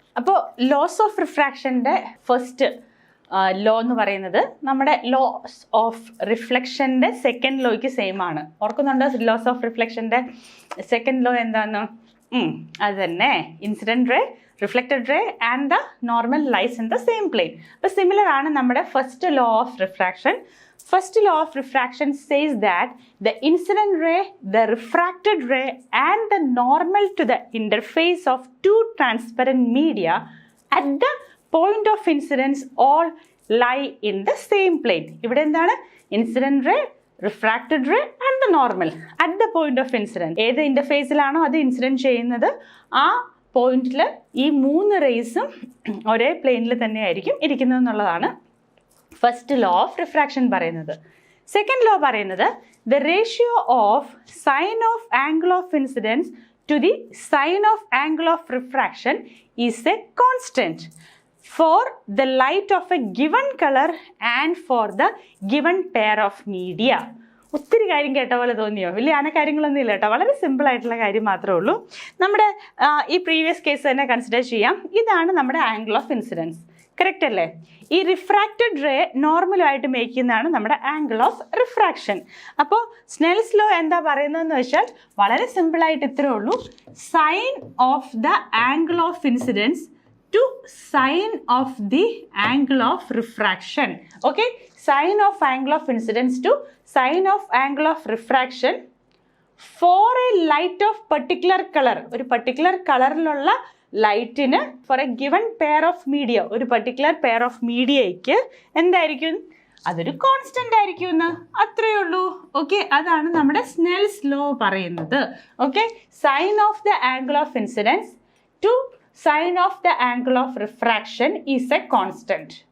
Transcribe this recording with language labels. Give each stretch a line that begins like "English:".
Malayalam: അപ്പോൾ loss of റിഫ്രാക്ഷൻ്റെ first law എന്ന് പറയുന്നത് നമ്മുടെ ലോസ് ഓഫ് റിഫ്ലക്ഷൻ്റെ സെക്കൻഡ് ലോയ്ക്ക് സെയിം ആണ്. ഓർക്കുന്നുണ്ടോ ലോസ് ഓഫ് റിഫ്ലക്ഷൻ്റെ സെക്കൻഡ് ലോ എന്താണെന്ന്? അത് തന്നെ,
English: Incident ray, reflected ray and the normal lies in the same plane.
Malayalam: അപ്പോൾ സിമിലർ ആണ് നമ്മുടെ first law of refraction.
English: First law of refraction says that the incident ray, the refracted ray and the normal to the interface of two transparent media at the point of incidence all lie in the same plane.
Malayalam: ഇവിടെ എന്താണ്?
English: Incident ray, refracted ray and the normal at the point of incident.
Malayalam: ഏത് ഇൻ്റർഫേസിലാണോ അത് incident ചെയ്യുന്നത് ആ പോയിന്റിൽ ഈ 3 റേസും ഒരേ പ്ലെയിനിൽ തന്നെയായിരിക്കും ഇരിക്കുന്നത് എന്നുള്ളതാണ് ഫസ്റ്റ് ലോ ഓഫ് റിഫ്രാക്ഷൻ പറയുന്നത്.
English: Second law പറയുന്നത് the ratio of sine of angle of incidence to the sine of angle of refraction is a constant for the light of a given color and for the given pair of media.
Malayalam: ഒത്തിരി കാര്യം കേട്ട പോലെ തോന്നിയോ? വലിയ കാര്യങ്ങളൊന്നും ഇല്ല കേട്ടോ, വളരെ സിമ്പിൾ ആയിട്ടുള്ള കാര്യം മാത്രമേ ഉള്ളൂ. നമ്മുടെ ഈ പ്രീവിയസ് കേസ് തന്നെ കൺസിഡർ ചെയ്യാം. ഇതാണ് നമ്മുടെ ആംഗിൾ ഓഫ് ഇൻസിഡൻസ്, കറക്റ്റ് അല്ലേ? ഈ റിഫ്രാക്റ്റഡ് റേ നോർമലായിട്ട് മേക്ക് ചെയ്യുന്നതാണ് നമ്മുടെ ആംഗിൾ ഓഫ് റിഫ്രാക്ഷൻ. അപ്പോൾ സ്നെൽസ് ലോ എന്താ പറയുന്നതെന്ന് വെച്ചാൽ വളരെ സിമ്പിളായിട്ട് ഇത്രേ ഉള്ളൂ.
English: Sine of the angle of incidence to sine of the angle of refraction. Okay, sine of angle of incidence to sine of angle of refraction for a light of particular color.
Malayalam: ഒരു particular കളറിലുള്ള ലൈറ്റിന്
English: for a given pair of media,
Malayalam: ഒരു particular pair of മീഡിയയ്ക്ക് എന്തായിരിക്കും? അതൊരു constant ആയിരിക്കും എന്ന്, അത്രയേ ഉള്ളൂ. Okay, അതാണ് നമ്മുടെ സ്നെൽസ് ലോ പറയുന്നത്.
English: Okay, sine of the angle of incidence to sine of the angle of refraction is a constant.